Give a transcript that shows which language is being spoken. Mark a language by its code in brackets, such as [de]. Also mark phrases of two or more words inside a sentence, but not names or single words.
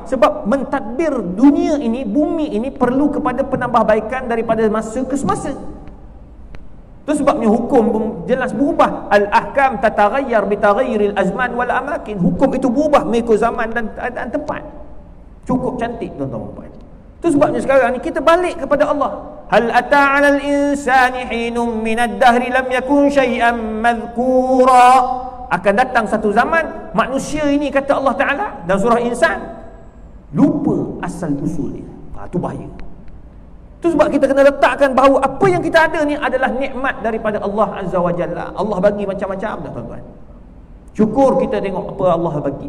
[ms] Sebab mentadbir dunia ini, bumi ini perlu kepada penambahbaikan daripada masa ke semasa. Itu sebabnya hukum jelas berubah. [ar] الأحكام تتغير بتغير الأزمان والأماكن. [ms] Hukum itu berubah mengikut zaman dan keadaan tempat. Cukup cantik tuan-tuan. Itu sebabnya sekarang ni kita balik kepada Allah. [ar] هل أتى على الإنسان حين من الدهر لم يكن شيئا مذكورا. [ms] Akan datang satu zaman manusia ini, kata Allah Ta'ala dalam surah Insan, lupa asal usul dia. Itu bahaya. Itu sebab kita kena letakkan bahawa apa yang kita ada ni adalah nikmat daripada [ar] الله عز وجل. [ms] Allah bagi macam-macam dah tuan-tuan. Syukur kita tengok apa Allah bagi.